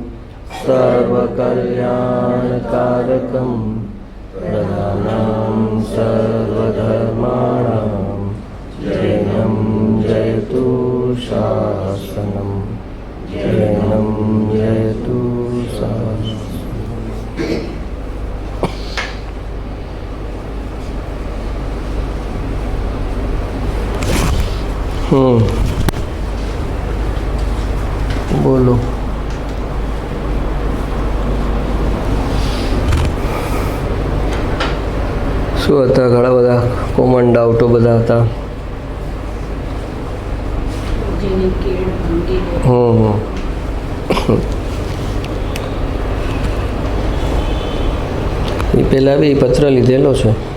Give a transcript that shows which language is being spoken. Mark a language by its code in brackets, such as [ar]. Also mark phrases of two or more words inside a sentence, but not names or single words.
[sa] सर्वकल्याणकारकम प्रधानं सर्वधर्माणां जैनं जयतु शासनं जैनं जयतु शासनं। [gu] बोलो। શું હતા? ઘણા બધા [en] common doubts [gu] બધા હતા. એ પહેલાં બી પત્ર લીધેલો છે.